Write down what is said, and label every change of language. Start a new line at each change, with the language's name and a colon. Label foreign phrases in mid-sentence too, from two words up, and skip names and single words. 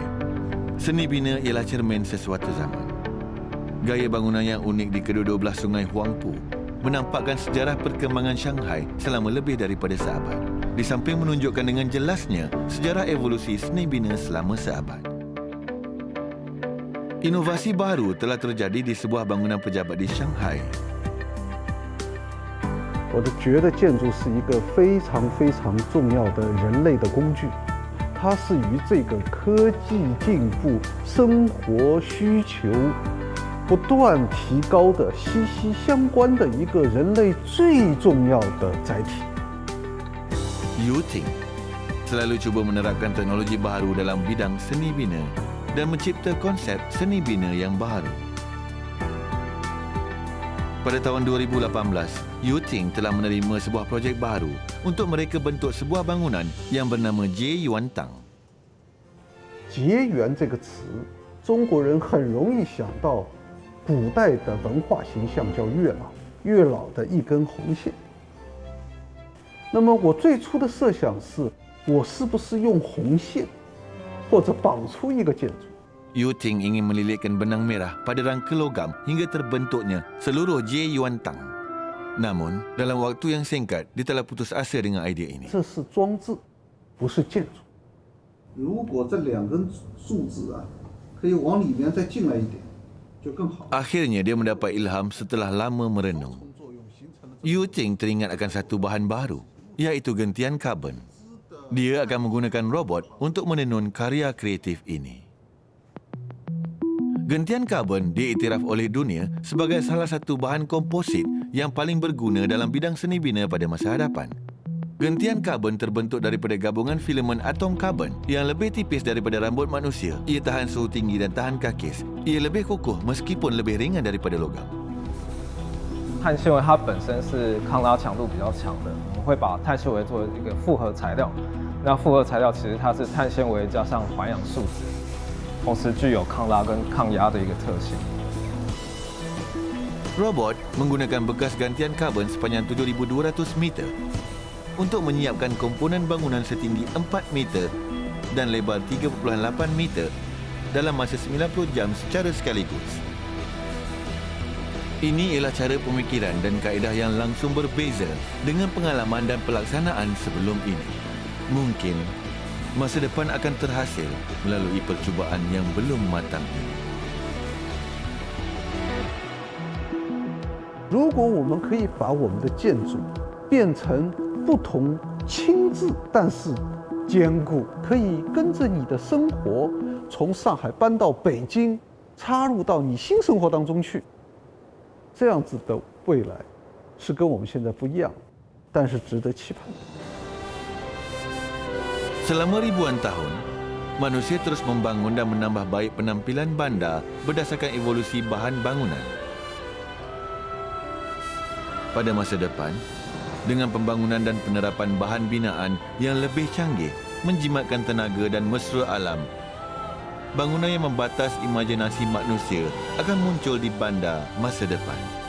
Malay: Seni bina ialah cermin sesuatu zaman. Gaya bangunan yang unik di kedua-dua belah sungai Huangpu menampakkan sejarah perkembangan Shanghai selama lebih daripada seabad. Di samping menunjukkan dengan jelasnya sejarah evolusi seni bina selama seabad. Inovasi baru telah terjadi di sebuah bangunan pejabat di Shanghai.
Chinese: 我觉得建筑是一个非常非常重要的人类的工具，它是与这个科技进步、生活需求不断提高的息息相关的一个人类最重要的载体。
Malay: Yu Ting selalu cuba menerapkan teknologi baharu dalam bidang seni bina dan mencipta konsep seni bina yang baharu. Pada tahun 2018, Yu Ting telah menerima sebuah projek baru untuk mereka bentuk sebuah bangunan yang bernama Jie Yuan Tang.
Chinese: 结缘这个词，中国人很容易想到古代的文化形象叫月老，月老的一根红线。那么我最初的设想是，我是不是用红线或者绑出一个建筑。
Malay: Yu Ting ingin melilitkan benang merah pada rangka logam hingga terbentuknya seluruh J Yuan Tang. Namun, dalam waktu yang singkat, dia telah putus asa dengan idea ini.
Chinese: 这是装置，不是建筑。如果这2根柱子啊，可以往里面再进来一点，就更好。
Malay: Akhirnya dia mendapat ilham setelah lama merenung. Yu Ting teringat akan satu bahan baru, iaitu gentian karbon. Dia akan menggunakan robot untuk menenun karya kreatif ini. Gentian karbon diiktiraf oleh dunia sebagai salah satu bahan komposit yang paling berguna dalam bidang seni bina pada masa hadapan. Gentian karbon terbentuk daripada gabungan filamen atom karbon yang lebih tipis daripada rambut manusia. Ia tahan suhu tinggi dan tahan kakis. Ia lebih kokoh meskipun lebih ringan daripada logam.
Chinese: 碳纤维它本身是抗拉强度比较强的，我们会把碳纤维作为一个复合材料。那复合材料其实它是碳纤维加上环氧树脂。同时具有抗拉跟抗压的一个特性。
Malay: Robot menggunakan bekas gantian karbon sepanjang 7,200 meter untuk menyiapkan komponen bangunan setinggi 4 meter dan lebar 3.8 meter dalam masa 90 jam secara sekaligus. Ini ialah cara pemikiran dan kaedah yang langsung berbeza dengan pengalaman dan pelaksanaan sebelum ini. Mungkin masa depan akan terhasil melalui percubaan yang belum matang ini.
Chinese: 如果我们可以把我们的建筑变成不同轻质但是坚固，可以跟着你的生活从上海搬到北京，插入到你新生活当中去，这样子的未来是跟我们现在不一样，但是值得期盼。
Malay: Selama ribuan tahun, manusia terus membangun dan menambah baik penampilan bandar berdasarkan evolusi bahan bangunan. Pada masa depan, dengan pembangunan dan penerapan bahan binaan yang lebih canggih, menjimatkan tenaga dan mesra alam, bangunan yang membatas imajinasi manusia akan muncul di bandar masa depan.